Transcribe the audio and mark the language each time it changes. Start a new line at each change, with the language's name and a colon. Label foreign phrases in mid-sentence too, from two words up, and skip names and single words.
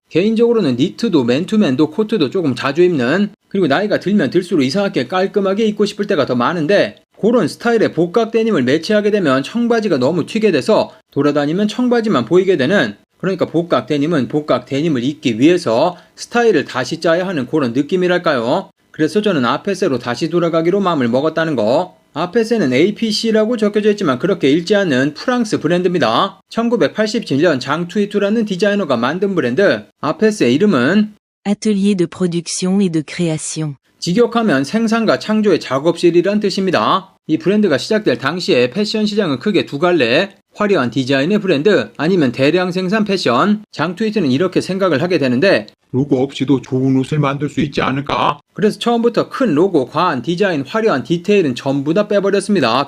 Korean: 개인적으로는 니트도 맨투맨도 코트도 조금 자주 입는 그리고 나이가 들면 들수록 이상하게 깔끔하게 입고 싶을 때가 더 많은데 그런 스타일의 복각 데님을 매치하게 되면 청바지가 너무 튀게 돼서 돌아다니면 청바지만 보이게 되는 그러니까 복각 데님은 복각 데님을 입기 위해서 스타일을 다시 짜야 하는 그런 느낌이랄까요. 그래서 저는 아페세로 다시 돌아가기로 마음을 먹었다는 거. 아페세는 APC라고 적혀져 있지만 그렇게 읽지 않는 프랑스 브랜드입니다. 1987년 장투이투라는 디자이너가 만든 브랜드. 아페세의 이름은
French: Atelier de production et de création.
Korean: 직역하면 생산과 창조의 작업실이란 뜻입니다. 이 브랜드가 시작될 당시에 패션 시장은 크게 두 갈래. 화려한 디자인의 브랜드 아니면 대량 생산 패션. 장투이트는 이렇게 생각을 하게 되는데 로고 없이도 좋은 옷을 만들 수 있지 않을까? 그래서 처음부터 큰 로고, 과한 디자인, 화려한 디테일은 전부 다 빼버렸습니다.